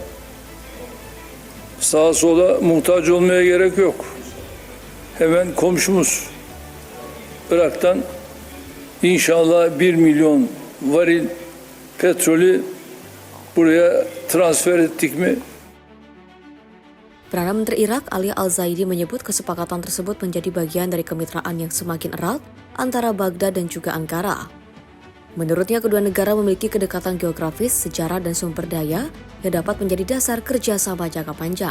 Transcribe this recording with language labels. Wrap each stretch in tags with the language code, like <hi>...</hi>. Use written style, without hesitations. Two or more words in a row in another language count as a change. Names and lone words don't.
<tr>Sağa sola muhtaç olmaya gerek yok. Hemen komşumuz Irak'tan inşallah 1 milyon varil petrolü buraya transfer ettik mi?</tr> <id>Perdana Menteri Irak Ali Al-Zaidi menyebut kesepakatan tersebut menjadi bagian dari kemitraan yang semakin erat antara Baghdad dan juga Ankara. Menurutnya, kedua negara memiliki kedekatan geografis, sejarah, dan sumber daya yang dapat menjadi dasar kerjasama jangka panjang.</id>